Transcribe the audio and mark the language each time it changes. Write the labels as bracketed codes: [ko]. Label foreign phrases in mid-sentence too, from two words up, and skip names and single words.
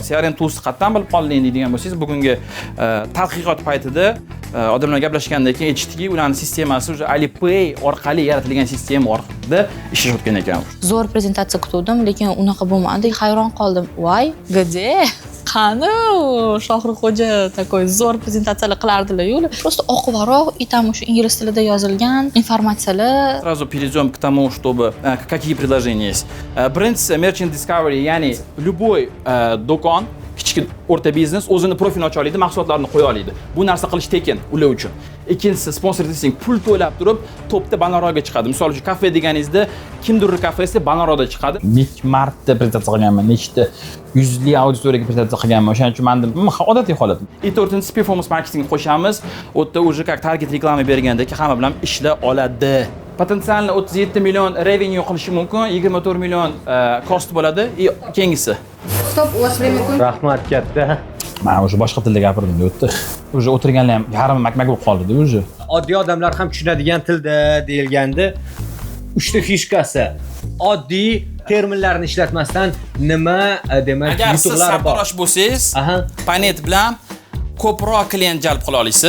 [en] CRM tools [uz] qatdan bilib qolding deydigan bo'lsangiz, bugungi tadqiqot paytida odamlar gaplashgandan keyin aytishdiki, ularning sistemasi o'sha Alipay orqali yaratilgan sistema orqali ishlashayotgan ekan. Zo'r prezentatsiya kutdim, lekin unaqa bo'lmadi. Hayron qoldim. Voy, где? Qani Shohruxxo'ja такой zo'r prezentatsiyalar qilardilar-yu. Просто oqvaroq [ru] и там [uz] o'sha ingliz tilida yozilgan informatsiyalar. [ru] Сразу перейдем к тому, чтобы какие предложения есть. [uz] Birinchisi [en] Merchant Discovery, [uz] ya'ni любой do'kon, kichik o'rta biznes o'zini profilini ocha oladi, mahsulotlarini qo'ya oladi. Bu narsa qilish tekin ular uchun. Ikkinchisi [en] sponsor listing, [uz] pul to'lab turib topda banorga chiqadi. Misol uchun kafe deganingizda kimdir kafesi banorda chiqadi. Necha marta prezentatsiya qilganman, nechta yuzli auditoriyaga prezentatsiya qilganman. O'shaning uchun menda odatiy holat. И to'rtinchisi [en] performance marketing [uz] qo'shamiz. U yerda [ru] уже как [uz] target reklama bergandek hamma bilan ishlay oladi. Potensialni 37 million revenue qilishi mumkin, 24 million cost bo'ladi. Keyingisi. Stop, [ru] у вас время кончилось. [uz] Rahmat katta. Men o'sha boshqa tilda gapirdim, o'tdi. O'sha o'tirganlar ham yarimi makmak bo'lib qoldi-da o'sha. Oddiy odamlar ham tushunadigan tilda deyilganda 3 ta fishkasi. Oddiy terminlarni ishlatmasdan nima demak yutuqlar bor. Agar siz sartarosh bo'lsangiz, Paynet bilan ko'proq klient jalb qila olasiz.